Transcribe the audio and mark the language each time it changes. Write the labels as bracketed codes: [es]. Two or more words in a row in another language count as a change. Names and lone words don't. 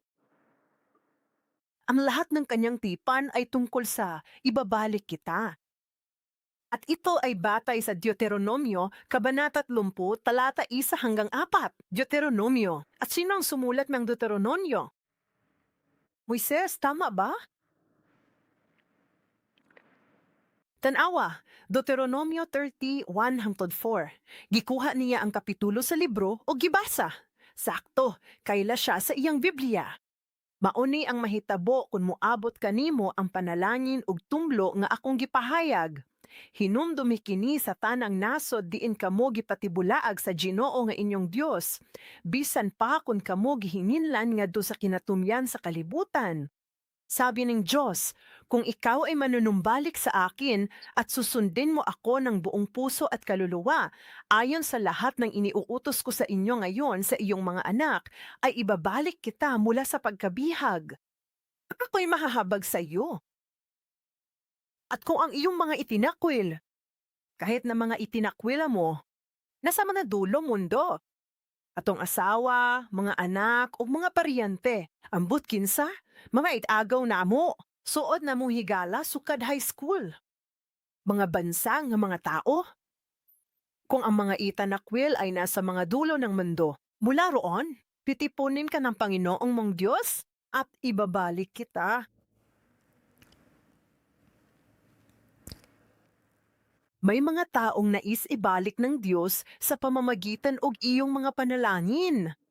[tl] Ang lahat ng kanyang tipan ay tungkol sa ibabalik kita. At ito ay batay sa Deuteronomio, Kabanata 30, talata 1 hanggang 4. Deuteronomio. At sino ang sumulat ng Deuteronomio? Moises, tama ba? [ceb] Tanawa, Deuteronomio 30:1-4. Gikuha niya ang kapitulo sa libro o gibasa. Sakto, kaila siya sa iyang Biblia. Mauni ang mahitabo kung moabot kanimo ang panalangin ug tumlo nga akong gipahayag. Hinumdumi kini sa tanang nasod diin kamo gipatibulaag sa Ginoo nga inyong Dios. Bisan pa kung kamo gihinginlan ngadto sa kinatumyan sa kalibutan. [tl] Sabi ng Diyos, kung ikaw ay manunumbalik sa akin at susundin mo ako ng buong puso at kaluluwa, ayon sa lahat ng iniuutos ko sa inyo ngayon sa iyong mga anak, ay ibabalik kita mula sa pagkabihag. Ako'y mahahabag sa iyo. At kung ang iyong mga itinakwil, kahit na mga itinakwila mo, nasa mga dulo mundo, [ceb] atong asawa, mga anak, o mga paryente, ambot kinsa, mga itagaw na mo, suod na mong higala sukad [en] high school. [ceb] Mga bansa nga mga tao. [tl] Kung ang mga itanakwil ay nasa mga dulo ng mundo, mula roon, titipunin ka ng Panginoong mong Diyos at ibabalik kita. May mga taong nais ibalik ng Diyos sa pamamagitan og iyong mga panalangin.